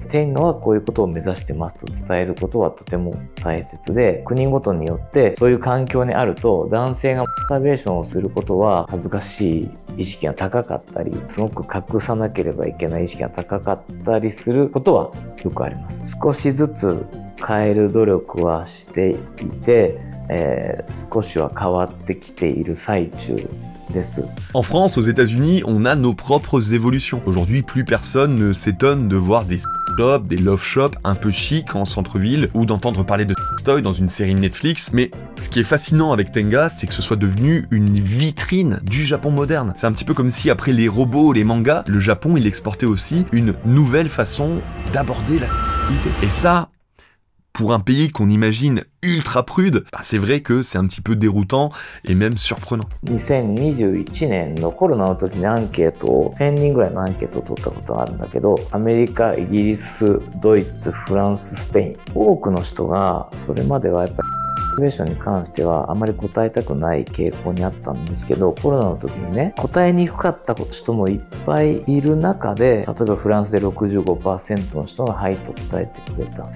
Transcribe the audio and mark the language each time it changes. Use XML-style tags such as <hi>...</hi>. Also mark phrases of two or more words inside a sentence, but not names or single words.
<ja>テンガはこういうことを目指してますと伝えることはとても大切で、国ごとによってそういう環境にあると男性がマスターベーションをすることは恥ずかしい意識が高かったり、すごく隠さなければいけない意識が高かったりすることはよくあります。少しずつ変える努力はしていて、少しは変わってきている最中。</ja> <fr>En France, aux États-Unis, on a nos propres évolutions. Aujourd'hui, plus personne ne s'étonne de voir des shops, des</fr> <en>love shops</en> <fr>un peu chic en centre-ville ou d'entendre parler de toy dans une série Netflix. Mais ce qui est fascinant avec Tenga, c'est que ce soit devenu une vitrine du Japon moderne. C'est un petit peu comme si après les robots, les mangas, le Japon il exportait aussi une nouvelle façon d'aborder la sexualité. Et ça, pour un pays qu'on imagine ultra prude, bah c'est vrai que c'est un petit peu déroutant et même surprenant.</fr> <ja>2021 年のコロナの時にアンケートを1000人ぐらいのアンケートを取ったことがあるんだけど、アメリカ、イギリス、ドイツ、フランス、スペイン、多くの人がそれまではやっぱりモチベーションに関してはあまり答えたくない傾向にあったんですけど、コロナの時にね、答えにくかった人もいっぱいいる中で、例えばフランスで 65% の人がはいと答えてくれた。</ja>